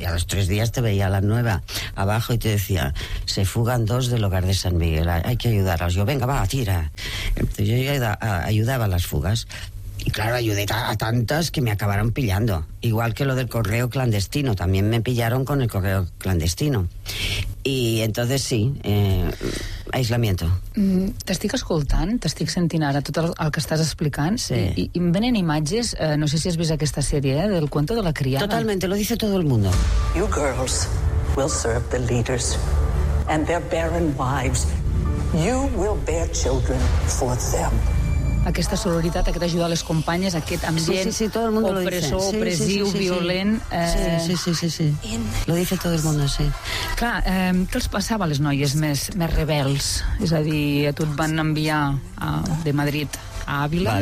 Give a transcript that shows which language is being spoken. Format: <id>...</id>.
<es>Y a los tres días te veía la nueva abajo y te decía, se fugan dos del hogar de San Miguel, hay que ayudarlos. Yo, venga, va, tira. Entonces yo ayudaba a las fugas. Y claro, ayudé a tantas que me acabaron pillando. Igual que lo del correo clandestino, también me pillaron con el correo clandestino. Y entonces sí, aislamiento.</es> <ca>T'estic escoltant, t'estic sentint ara tot el que estàs explicant.</ca> <es>Sí.</es> <ca>I em venen imatges, no sé si has vist aquesta sèrie, del cuento de la criada.</ca> <es>Totalmente, lo dice todo el mundo.</es> <en>You girls will serve the leaders and their barren wives. You will bear children for them.</en> <ca>Aquesta sororitat, aquest ajudar les companyes, aquest ambient</ca> <es>sí, todo el mundo</es> <ca>opressor,</ca> <es>lo dice.</es> <ca>Opressiu,</ca> <es>sí.</es> <ca>Violent...</ca> <es>Sí. Lo dice todo el mundo, sí.</es> <ca>Clar, què els passava a les noies més rebels? És a dir, a tu et van enviar de Madrid a Ávila,</ca>